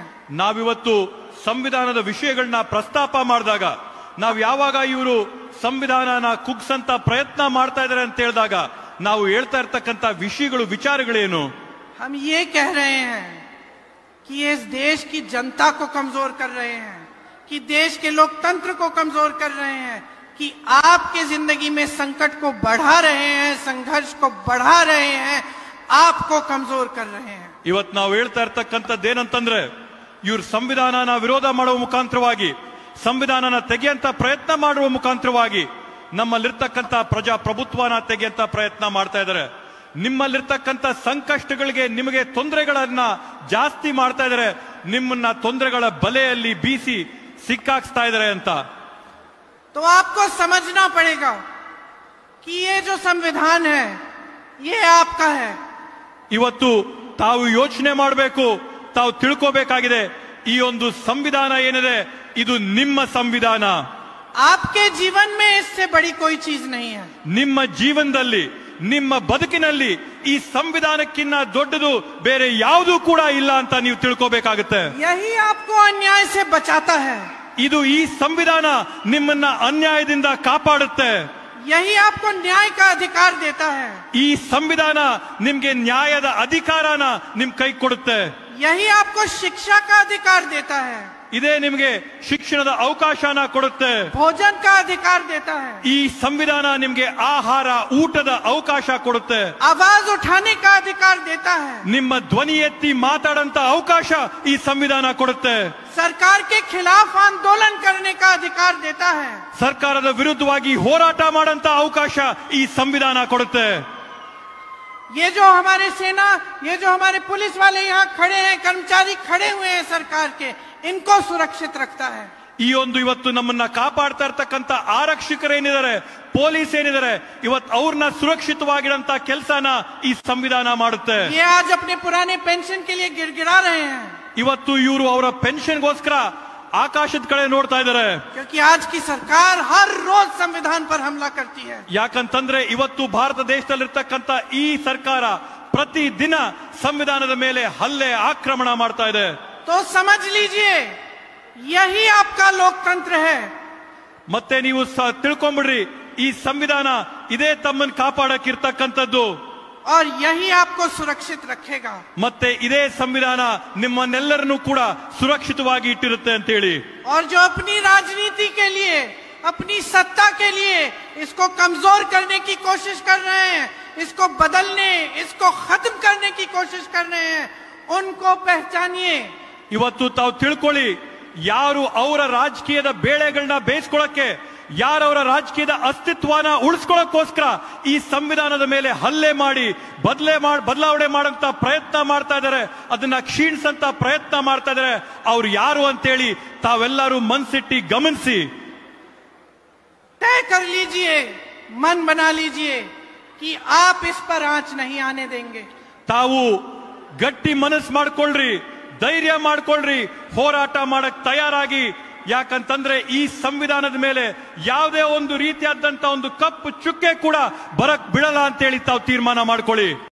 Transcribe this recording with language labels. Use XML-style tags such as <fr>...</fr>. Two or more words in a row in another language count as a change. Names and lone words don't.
<kn>ನಾವಿವತ್ತು ಸಂವಿಧಾನದ ವಿಷಯಗಳನ್ನ ಪ್ರಸ್ತಾಪ ಮಾಡಿದಾಗ, ನಾವು ಯಾವಾಗ ಇವರು ಸಂವಿಧಾನನ ಕುಗ್ಸಂತ ಪ್ರಯತ್ನ ಮಾಡ್ತಾ ಇದ್ದಾರೆ ಅಂತ ಹೇಳಿದಾಗ ನಾವು ಹೇಳ್ತಾ ಇರ್ತಕ್ಕಂಥ ವಿಷಯಗಳು, ವಿಚಾರಗಳೇನು?</kn> <hi>हम ये कह रहे हैं कि ये इस देश की जनता को कमजोर कर रहे हैं, कि देश के लोकतंत्र को कमजोर कर रहे हैं, कि आपके जिंदगी में संकट को बढ़ा रहे हैं, संघर्ष को बढ़ा रहे हैं, आपको कमजोर कर रहे हैं.</hi> <kn>ಇವತ್ತು ನಾವು ಹೇಳ್ತಾ ಇರ್ತಕ್ಕಂಥದ್ದೇನಂತಂದ್ರೆ, ಇವ್ರು ಸಂವಿಧಾನನ ವಿರೋಧ ಮಾಡುವ ಮುಖಾಂತರವಾಗಿ, ಸಂವಿಧಾನನ ತೆಗೆಯಂತ ಪ್ರಯತ್ನ ಮಾಡುವ ಮುಖಾಂತರವಾಗಿ ನಮ್ಮಲ್ಲಿರ್ತಕ್ಕಂಥ ಪ್ರಜಾಪ್ರಭುತ್ವನ ತೆಗೆಯಂತ ಪ್ರಯತ್ನ ಮಾಡ್ತಾ ಇದ್ದಾರೆ. ನಿಮ್ಮಲ್ಲಿರ್ತಕ್ಕಂಥ ಸಂಕಷ್ಟಗಳಿಗೆ, ನಿಮಗೆ ತೊಂದರೆಗಳನ್ನ ಜಾಸ್ತಿ ಮಾಡ್ತಾ ಇದ್ದಾರೆ, ನಿಮ್ಮನ್ನ ತೊಂದರೆಗಳ ಬಲೆಯಲ್ಲಿ ಬೀಸಿ ಸಿಕ್ಕಾಕ್ಸ್ತಾ ಇದ್ದಾರೆ ಅಂತ.</kn> <hi>तो आपको समझना पड़ेगा कि ये जो संविधान है ये आपका है.</hi> <kn>ಇವತ್ತು ತಾವು ಯೋಚನೆ ಮಾಡಬೇಕು, ತಾವು ತಿಳ್ಕೋಬೇಕಾಗಿದೆ, ಈ ಒಂದು ಸಂವಿಧಾನ ಏನಿದೆ ಇದು ನಿಮ್ಮ ಸಂವಿಧಾನ.</kn> <hi>आपके जीवन में इससे बड़ी कोई चीज नहीं है.</hi> <kn>ನಿಮ್ಮ ಜೀವನದಲ್ಲಿ, ನಿಮ್ಮ ಬದುಕಿನಲ್ಲಿ ಈ ಸಂವಿಧಾನಕ್ಕಿಂತ ದೊಡ್ಡದು ಬೇರೆ ಯಾವುದೂ ಕೂಡ ಇಲ್ಲ ಅಂತ ನೀವು ತಿಳ್ಕೋಬೇಕಾಗುತ್ತೆ.</kn> <hi>यही आपको अन्याय से बचाता है.</hi> <kn>ಇದು ಈ ಸಂವಿಧಾನ ನಿಮ್ಮನ್ನ ಅನ್ಯಾಯದಿಂದ ಕಾಪಾಡುತ್ತೆ.</kn> <hi>यही आपको न्याय का अधिकार देता है.</hi> <kn>ಈ ಸಂವಿಧಾನ ನಿಮ್ಗೆ ನ್ಯಾಯದ ಅಧಿಕಾರನ ನಿಮ್ ಕೈ ಕೊಡುತ್ತೆ.</kn> <hi>यही आपको शिक्षा का अधिकार देता है.</hi> <kn>ಇದೇ ನಿಮ್ಗೆ ಶಿಕ್ಷಣದ ಅವಕಾಶನ ಕೊಡುತ್ತೆ.</kn> <hi>भोजन का अधिकार देता है.</hi> <kn>ಈ ಸಂವಿಧಾನ ನಿಮ್ಗೆ ಆಹಾರ, ಊಟದ ಅವಕಾಶ ಕೊಡುತ್ತೆ.</kn> <hi>आवाज उठाने का अधिकार देता है.</hi> <kn>ನಿಮ್ಮ ಧ್ವನಿ ಎತ್ತಿ ಮಾತಾಡಂತ ಅವಕಾಶ ಈ ಸಂವಿಧಾನ ಕೊಡುತ್ತೆ.</kn> <hi>सरकार के खिलाफ आंदोलन करने का अधिकार देता है.</hi> <kn>ಸರ್ಕಾರದ ವಿರುದ್ಧವಾಗಿ ಹೋರಾಟ ಮಾಡಂತ ಅವಕಾಶ ಈ ಸಂವಿಧಾನ ಕೊಡುತ್ತೆ.</kn> <hi>ये जो हमारे सेना, ये जो हमारे पुलिस वाले यहाँ खड़े हैं, कर्मचारी खड़े हुए हैं सरकार के, इनको सुरक्षित रखता है.</hi> <kn>ಈ ಒಂದು ಇವತ್ತು ನಮ್ಮನ್ನ ಕಾಪಾಡ್ತಾ ಇರ್ತಕ್ಕಂಥ ಆರಕ್ಷಕರೇನಿದ್ದಾರೆ, ಪೊಲೀಸ್ ಏನಿದ್ದಾರೆ, ಇವತ್ತು ಅವ್ರನ್ನ ಸುರಕ್ಷಿತವಾಗಿಡಂತ ಕೆಲಸನ ಈ ಸಂವಿಧಾನ ಮಾಡುತ್ತೆ.</kn> <hi>ये आज अपने पुराने पेंशन के लिए गिड़गिड़ा रहे हैं.</hi> <kn>ಇವತ್ತು ಇವರು ಅವರ ಪೆನ್ಷನ್ಗೋಸ್ಕರ ಆಕಾಶದ ಕಡೆ ನೋಡ್ತಾ ಇದ್ದಾರೆ.</kn> <hi>क्योंकि आज की सरकार हर रोज संविधान पर हमला करती है.</hi> <kn>ಯಾಕಂತಂದ್ರೆ ಇವತ್ತು ಭಾರತ ದೇಶದಲ್ಲಿರ್ತಕ್ಕಂಥ ಈ ಸರ್ಕಾರ ಪ್ರತಿ ದಿನ ಸಂವಿಧಾನದ ಮೇಲೆ ಹಲ್ಲೆ, ಆಕ್ರಮಣ ಮಾಡ್ತಾ ಇದೆ.</kn> <hi>तो समझ लीजिए यही आपका लोकतंत्र है.</hi> <kn>ಮತ್ತೆ ನೀವು ತಿಳ್ಕೊಂಬಿಡ್ರಿ, ಈ ಸಂವಿಧಾನ ಇದೇ ತಮ್ಮನ್ನು ಕಾಪಾಡಕ್ಕಿರ್ತಕ್ಕಂಥದ್ದು.</kn> <hi>और यही आपको सुरक्षित रखेगा.</hi> <kn>ಮತ್ತೆ ಇದೇ ಸಂವಿಧಾನ ನಿಮ್ಮನ್ನೆಲ್ಲರನ್ನೂ ಕೂಡ ಸುರಕ್ಷಿತವಾಗಿ ಇಟ್ಟಿರುತ್ತೆ ಅಂತ ಹೇಳಿ.</kn> <hi>और जो अपनी राजनीति के लिए, अपनी सत्ता के लिए इसको कमजोर करने की कोशिश कर रहे हैं, इसको बदलने, इसको खत्म करने की कोशिश कर रहे हैं, उनको पहचानिए.</hi> <kn>ಇವತ್ತು ತಾವು ತಿಳ್ಕೊಳ್ಳಿ, ಯಾರು ಅವರ ರಾಜಕೀಯದ ಬೇಳೆಗಳನ್ನ ಬೇಯಿಸ್ಕೊಳ್ಳಕ್ಕೆ, ಯಾರವರ ರಾಜಕೀಯದ ಅಸ್ತಿತ್ವನ ಉಳಿಸ್ಕೊಳ್ಳೋಕ್ಕೋಸ್ಕರ ಈ ಸಂವಿಧಾನದ ಮೇಲೆ ಹಲ್ಲೆ ಮಾಡಿ ಬದಲಾವಣೆ ಮಾಡಂತ ಪ್ರಯತ್ನ ಮಾಡ್ತಾ ಇದ್ದಾರೆ, ಅದನ್ನ ಕ್ಷೀಣಿಸಂತ ಪ್ರಯತ್ನ ಮಾಡ್ತಾ ಇದ್ದಾರೆ, ಅವ್ರು ಯಾರು ಅಂತೇಳಿ ತಾವೆಲ್ಲರೂ ಮನ್ಸಿಟ್ಟಿ ಗಮನಿಸಿ.</kn> <hi>तय कर लीजिए, मन बना लीजिए कि आप इस पर आंच नहीं आने देंगे.</hi> <kn>ತಾವು ಗಟ್ಟಿ ಮನಸ್ಸು ಮಾಡ್ಕೊಳ್ರಿ, ಧೈರ್ಯ ಮಾಡ್ಕೊಳ್ರಿ, ಹೋರಾಟ ಮಾಡಕ್ ತಯಾರಾಗಿ. ಯಾಕಂತಂದ್ರೆ ಈ ಸಂವಿಧಾನದ ಮೇಲೆ ಯಾವುದೇ ಒಂದು ರೀತಿಯಾದಂತ ಒಂದು ಕಪ್ಪು ಚುಕ್ಕೆ ಕೂಡ ಬರಕ್ ಬಿಡಲ್ಲ ಅಂತೇಳಿ ತಾವು ತೀರ್ಮಾನ ಮಾಡ್ಕೊಳ್ಳಿ.</kn>